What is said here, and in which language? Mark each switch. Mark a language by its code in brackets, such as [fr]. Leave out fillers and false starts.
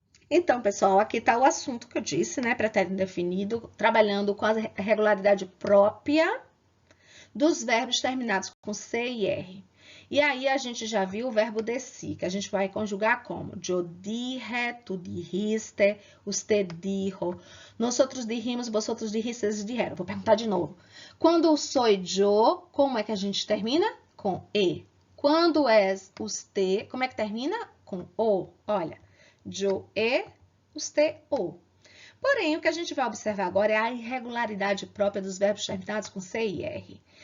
[pt] Então, pessoal, aqui está o assunto que eu disse, né? Pretérito indefinido, trabalhando com a regularidade própria dos verbos terminados com C e R. E aí, a gente já viu o verbo decir, que a gente vai conjugar como? [es] Yo dije, tu dijiste, usted dijo, nosotros dijimos, vosotros dijisteis, dijeron. [pt] Vou perguntar de novo. Quando sou yo, como é que a gente termina? Com E. Quando és usted, como é que termina? Com O. Olha, yo e, usted o. Porém, o que a gente vai observar agora é a irregularidade própria dos verbos terminados com C e R.